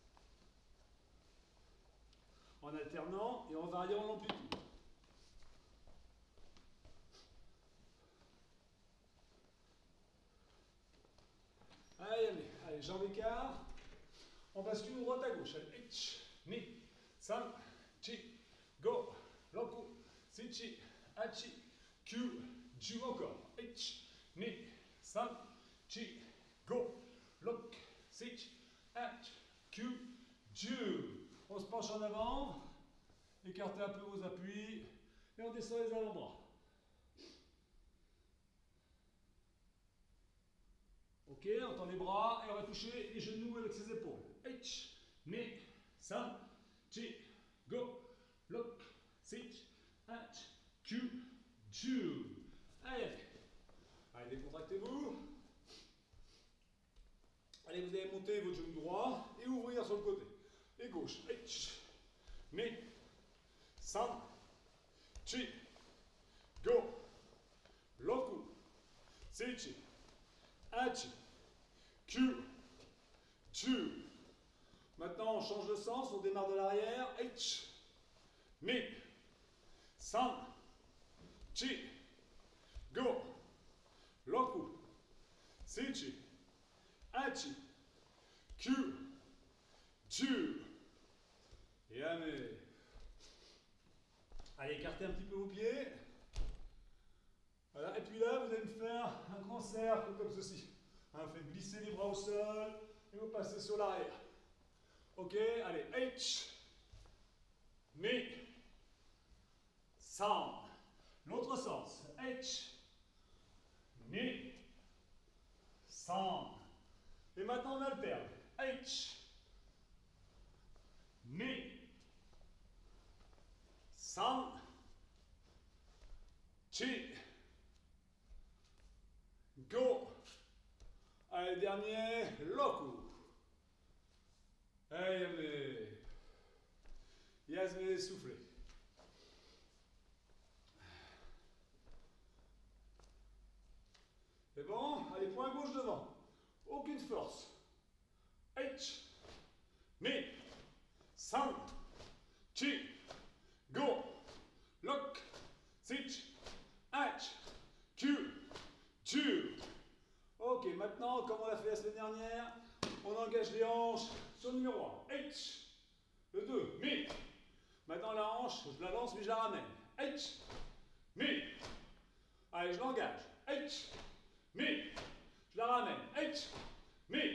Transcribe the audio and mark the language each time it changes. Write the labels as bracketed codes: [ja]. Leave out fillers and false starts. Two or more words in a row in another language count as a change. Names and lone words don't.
[fr] En alternant et en variant l'amplitude. Allez, jambes écart. On bascule de droite à gauche. [ja] Allez, いち、に, さん、し、ご、ろく、しち、はち、きゅう、じゅう encore. いち、に、さん、し、ご、ろく、しち、はち、きゅう、じゅう. [fr] On se penche en avant, écartez un peu vos appuis et on descend les avant-bras. Ok, on tend les bras et on va toucher les genoux avec ses épaules. [ja] いち、に, さん、し、ご、ろく、しち、はち、きゅう、じゅう. [fr] Allez, allez, décontractez-vous. Allez, vous allez monter votre genou droit et ouvrir sur le côté. Et gauche. [ja] いち、に, さん、し、ご、ろく、しち、はち、きゅう、じゅう. [fr] Maintenant, on change de sens, on démarre de l'arrière. [ja] いち、に, さん、し、ご、ろく、しち、はち、きゅう、じゅう. [fr] Et allez. Allez, écartez un petit peu vos pieds. Voilà, et puis là, vous allez me faire un grand cercle comme ceci. Hein, faites glisser les bras au sol et vous passez sur l'arrière. Ok, allez, [ja] いち、に、さん. [fr] L'autre sens, [ja] いち、に、さん. [fr] Et maintenant on alterne. [ja] いち、に, さん、し、ご. [fr] Allez, dernier, loku. Allez, Yasmé, soufflez. C'est bon? Allez, point gauche devant. Aucune force. [ja] いち、に, さん、し、ご、ろく、しち、はち、きゅう、じゅう. [fr] Ok, maintenant, comme on l'a fait la semaine dernière, on engage les hanches sur le numéro 1. H, le 2, mi. Maintenant, la hanche, je la lance, mais je la ramène. [ja] いち、に. [fr] Allez, je l'engage. [ja] いち、に. [fr] Je la ramène. [ja] いち、に.